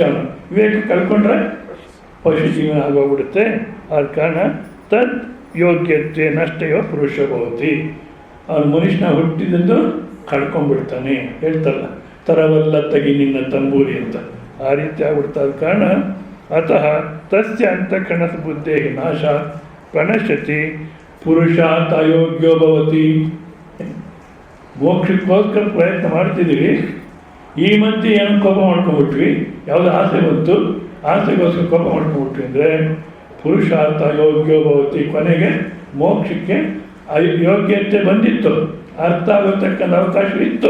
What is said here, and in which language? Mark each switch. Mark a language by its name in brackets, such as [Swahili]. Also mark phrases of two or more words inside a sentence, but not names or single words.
[Kannada] ವಿವೇಕ ಕಳ್ಕೊಂಡ್ರೆ ಪಶು ಜೀವನ ಆಗೋಗ್ಬಿಡುತ್ತೆ. ಆದ ಕಾರಣ [Sanskrit] ತದ್ ಯೋಗ್ಯತೆ ನಷ್ಟಯೋ ಪುರುಷ ಭವತಿ, [Kannada] ಅವನು ಮನುಷ್ಯನ ಹುಟ್ಟಿದ್ದು ಕಳ್ಕೊಂಡ್ಬಿಡ್ತಾನೆ. ಹೇಳ್ತಾರಲ್ಲ ತರವಲ್ಲ ತಗಿ ನಿನ್ನ ತಂಬೂರಿ ಅಂತ, ಆ ರೀತಿ ಆಗ್ಬಿಡ್ತಾದ ಕಾರಣ [Sanskrit] ಅತಃ ತಸ್ಯ ಅಂತಃಕರಣ ಬುದ್ಧೇ ನಾಶ ಪ್ರಣಶ್ಯತಿ ಪುರುಷಾತ್ ಅಯೋಗ್ಯೋ ಭವತಿ. [Kannada] ಮೋಕ್ಷಕ್ಕೋಸ್ಕರ ಪ್ರಯತ್ನ ಮಾಡ್ತಿದ್ದೀವಿ, ಈ ಮಧ್ಯೆ ಏನೋ ಕೋಪ ಮಾಡ್ಕೊಂಡ್ಬಿಟ್ವಿ, ಯಾವುದೋ ಆಸೆ ಬಂತು, ಆಸೆಗೋಸ್ಕರ ಕೋಪ ಮಾಡ್ಕೊಂಡ್ಬಿಟ್ವಿ ಅಂದರೆ [Sanskrit] ಪುರುಷಾರ್ಥ ಯೋಗ್ಯೋ ಭವತಿ, [Kannada] ಕೊನೆಗೆ ಮೋಕ್ಷಕ್ಕೆ ಯೋಗ್ಯತೆ ಬಂದಿತ್ತು, ಅರ್ಥ ಆಗತಕ್ಕಂಥ ಅವಕಾಶವಿತ್ತು.